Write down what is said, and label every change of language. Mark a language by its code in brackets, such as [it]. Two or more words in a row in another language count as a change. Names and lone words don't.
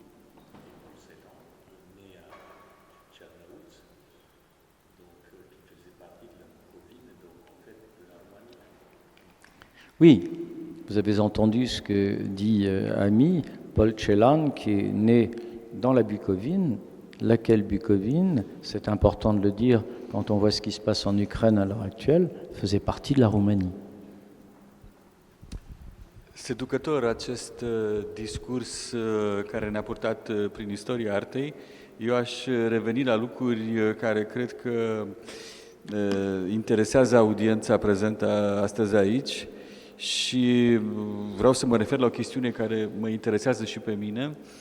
[fr] Oui, vous avez entendu ce que dit Ami, Paul Celan, qui est né dans la Bucovine. Laquelle Bucovine, c'est important de le dire quand on voit ce qui se passe en Ukraine à l'heure actuelle, faisait partie de la Roumanie. [ro] Seducător acest discurs care ne-a purtat prin istoria artei. Eu aș reveni la lucruri care cred că interesează audiența prezentă astăzi aici și vreau să mă refer la o chestiune care mă interesează și pe mine.